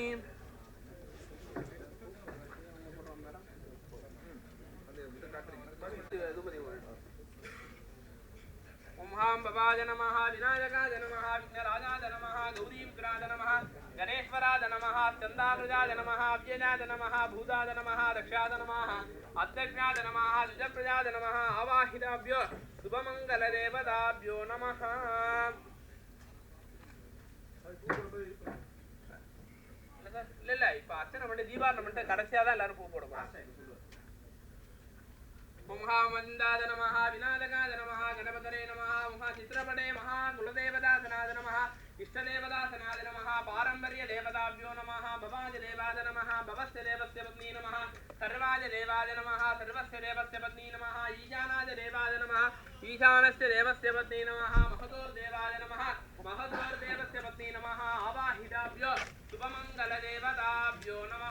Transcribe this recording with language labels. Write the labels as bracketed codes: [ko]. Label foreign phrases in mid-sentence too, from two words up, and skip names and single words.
[sa] ओं भवाय नमः विनायकाय नमः विघ्नराजाय नमः गौरीपुत्राय नमः गणेश्वराय नमः चन्दानुजाय नमः अव्ययाय नमः भूताय नमः रक्षाय नमः अध्यक्षाय नमः द्विजप्रजाय नमः आवाहिताभ्यो शुभमङ्गलदेवताभ्यो नमः। [ta] இல்ல இப்ப அர்ச்சனை பண்ணி தீபாவளி பண்ணிட்டு கடைசியா தான் எல்லாரும் பூ போடுவோம். [sa] ओंहामन्दाय नमः विनायकाय नमः गणपतये नमः ओंहा चित्रपटे महा कुलदेवतासनाय नमः इष्टदेवतासनाय नमः पारम्पर्यदेवताभ्यो नमः भवाय देवाय नमः भवस्य देवस्य पत्नी नमः सर्वाय देवाय नमः सर्वस्य देवस्य पत्नी नमः ईशानाय देवाय नमः ईशानस्य देवस्य पत्नी नमः महतोर्देवाय नमः महतोर्देवस्य पत्नी नमः आवाहिताभ्यो शुभमङ्गलदेवताभ्यो नमः।